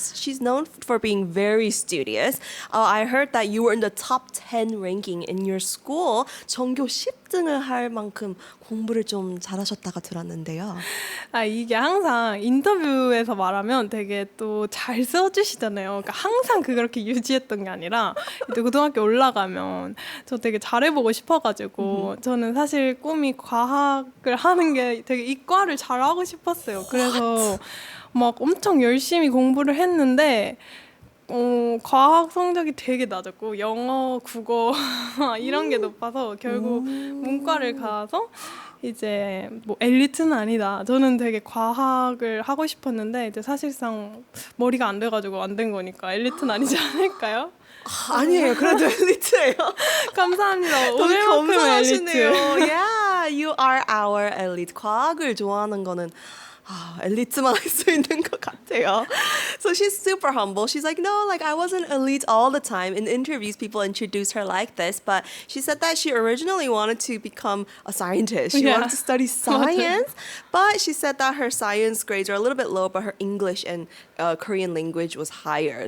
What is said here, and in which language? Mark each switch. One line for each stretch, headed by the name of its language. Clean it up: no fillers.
English: She's known for being very studious. I heard that you were in the top 10 ranking in your school.
Korean: 전교 10등을 할 만큼 공부를 좀 잘하셨다가 들었는데요. 이게 항상 인터뷰에서 말하면 되게 또 잘 써주시잖아요. 그러니까 항상 그렇게 유지했던 게 아니라 이제 고등학교 올라가면 저 되게 잘해보고 싶어가지고 저는 사실 꿈이 과학을 하는 게 되게 이과를 잘하고 싶었어요. 그래서 막 엄청 열심히 공부를 했는데 과학 성적이 되게 낮았고 영어, 국어 이런 게 높아서 결국 문과를 가서 이제 뭐 엘리트는 아니다. 저는 되게 과학을 하고 싶었는데 이제 사실상 머리가 안 돼가지고 안 된 거니까 엘리트는 아니지 않을까요? 아니에요. 그래도 엘리트예요. 감사합니다. 너무 오늘만큼은 겸손하시네요. 엘리트.
English: Yeah, you are our elite.
Korean: 과학을 좋아하는 거는 엘리트만 할 수 있는 것 같아요.
English: So she's super humble. She's like, no, like I wasn't elite all the time. In interviews, people introduce her like this, but she said that she originally wanted to become a scientist. She wanted to study science, but she said that her science grades are a little bit low, but her English and Korean language was higher.